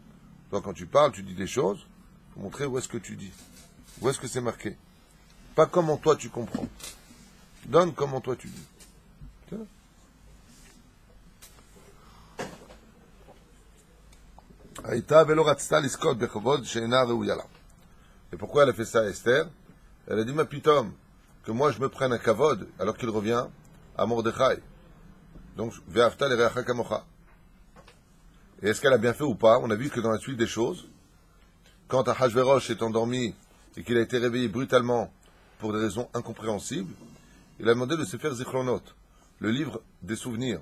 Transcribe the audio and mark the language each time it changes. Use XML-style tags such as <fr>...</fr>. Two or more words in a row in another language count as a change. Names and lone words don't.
<fr>Donc quand tu parles, tu dis des choses, il faut montrer où est-ce que tu dis. Où est-ce que c'est marqué. Pas comment toi tu comprends. Donne comment toi tu dis. C'est là.</fr> <he>היתה ולא רצתה לזכות בכבוד שאינה ראויה לה.</he> <fr>Et pourquoi elle a fait ça à Esther? Elle a dit,</fr> <he>מה פתאום,</he> <fr>que moi je me prenne un kavod alors qu'il revient à Mordechai. Donc,</fr> <he>ואהבת לרעך כמוך.</he> <fr>Et est-ce qu'elle a bien fait ou pas? On a vu que dans la suite des choses, quand Ahashverosh est endormi et qu'il a été réveillé brutalement pour des raisons incompréhensibles, il a demandé de se faire Zichronot, le livre des souvenirs.</fr>